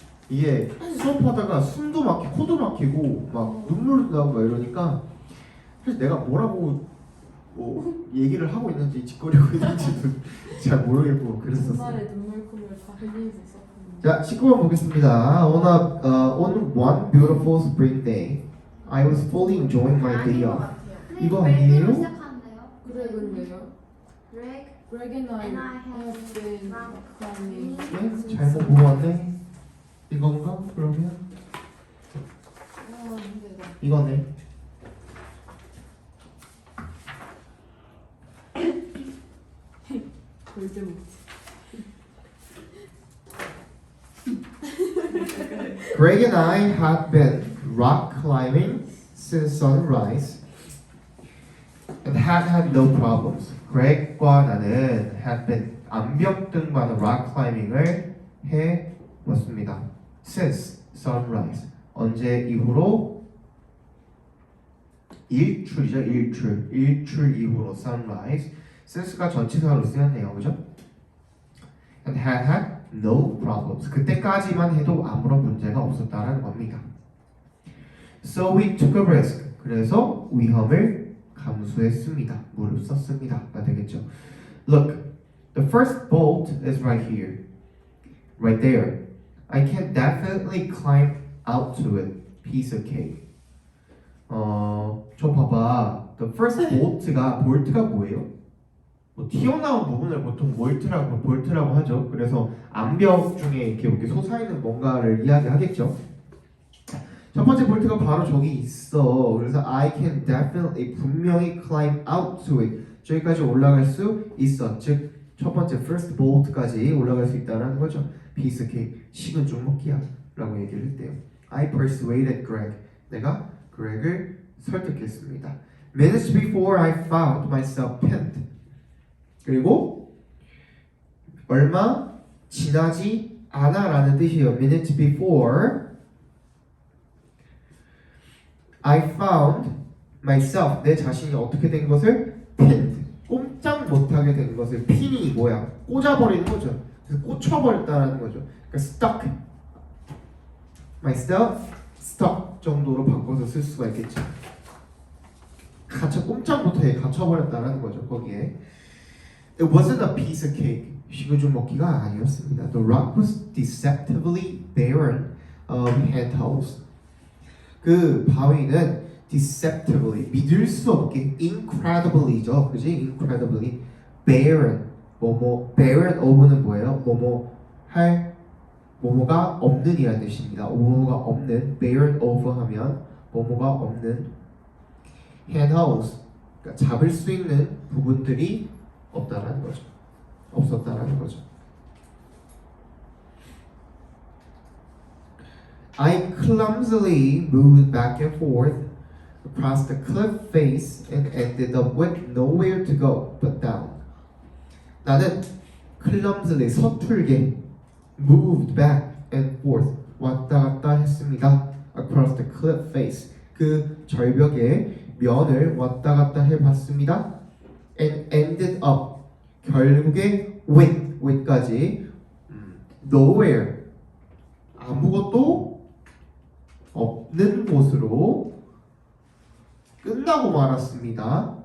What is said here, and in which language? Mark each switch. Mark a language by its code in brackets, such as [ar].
[ko] 이게 수업하다가 숨도 막히고 코도 막히고 막 눈물도 나고 막 이러니까 사실 내가 뭐라고 뭐 얘기를 하고 있는지 짓거리고 있는지도 잘 모르겠고 그랬었어. 전날에 눈물콧물 다 흘리면서 있었거든요. 자 19번 보겠습니다. [en] On one beautiful spring day, I was fully enjoying my day off. [ko] 이거 아니에요? 시작하는데요. 그렉은 왜요? [en] Greg Greg and I and I have have been rock climbing. [ko] 네? 잘못 보고 왔네. 이건가? 그러면 힘들다. 이거네. 볼드모트. [en] Greg and I had been rock climbing since sunrise and had no problems. [ko] Greg과 나는 [en] had been [ko] 암벽 등반을 [en] rock climbing [ko] 을 해 왔습니다. [en] Since sunrise. [ko] 언제 이후로? 일출이죠. 일출 이후로 sunrise. since가 전치사로 쓰였네요. [en] 그죠? And had no problems. [ko] 그때까지만 해도 아무런 문제가 없었다라는 겁니다. [en] So we took a risk. [ko] 그래서 위험을 감수했습니다. 무릅썼습니다가 되겠죠. [en] Look, the first bolt is right here. Right there. I can definitely climb out to it. Piece of cake. [ko] 저 봐봐. [en] The first [ko] 볼트가 뭐예요? 뭐 튀어나온 부분을 보통 볼트라고 하죠. 그래서 암벽 중에 이렇게 솟아있는 뭔가를 이야기하겠죠. 첫 번째 볼트가 바로 저기 있어. [en] 그래서 I can definitely [ko] 분명히 [en] climb out to it. [ko] 저기까지 올라갈 수 있어. 즉 첫 번째 first bolt까지 올라갈 수 있다는 거죠. [en] piece of cake, [ko] 식은 죽 먹기야 라고 얘기를 했대요. [en] I persuaded Greg. [ko] 내가 Greg을 설득했습니다. [en] Minutes before I found myself pinned. [ko] 그리고 얼마 지나지 않아라는 뜻이에요. [en] Minutes before I found myself. [ko] 내 자신이 어떻게 된 것을 pinned. 꼼짝 못하게 된 것을 pin이 뭐야? 꽂아버리는 거죠. 그래서 꽂혀버렸다는 거죠. 그러니까 stuck. [en] myself stuck [ko] 정도로 바꿔서 쓸 수가 있겠죠. 꼼짝 못하게 갇혀버렸다는 거죠. 거기에. [en] It wasn't a piece of cake. [ko] 식은 먹기가 아니었습니다. [en] The rock was deceptively barren of handholds. [ko] 그 바위는 deceptively 믿을 수 없게 incredibly죠, 그지? [en] incredibly barren barren of [ko] 는 뭐예요? 뭐뭐가 없는이라는 뜻입니다. 뭐뭐가 없는 barren of 하면 뭐뭐가 없는 handholds 그러니까 잡을 수 있는 부분들이 없다라는 거죠. 없었다라는 거죠. [en] I clumsily moved back and forth across the cliff face and ended up with nowhere to go but down. [ko] 나는 clumsily 서툴게 [en] moved back and forth [ko] 왔다 갔다 했습니다. [en] Across the cliff face [ko] 그 절벽의 면을 왔다 갔다 해봤습니다. [en] And ended up [ko] 결국에 with까지 nowhere 아무것도 없는 곳으로 끝나고 말았습니다.